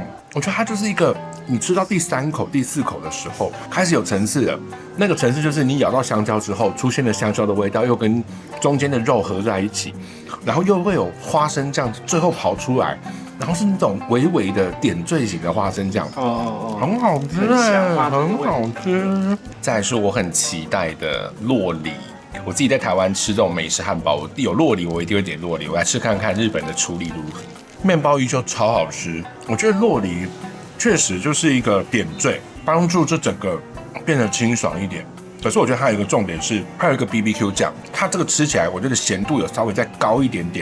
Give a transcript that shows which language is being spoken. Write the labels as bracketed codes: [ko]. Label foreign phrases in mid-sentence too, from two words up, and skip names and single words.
[zh] 我覺得它就是一個你吃到第3口、第4口的時候開始有層次了，那個層次就是你咬到香蕉之後出現了香蕉的味道，又跟中間的肉合在一起，然後又會有花生醬最後跑出來。然後是那種微微的點綴型的花生醬，很好吃，很好吃。再來是我很期待的酪梨，我自己在台灣吃這種美式漢堡，有酪梨我一定會點酪梨，我來吃看看日本的處理如何。麵包依舊超好吃，我覺得酪梨確實就是一個點綴，幫助這整個變得清爽一點。可是我覺得它有一個重點是，它有一個 BBQ 醬，它這個吃起來我覺得鹹度有稍微再高一點點。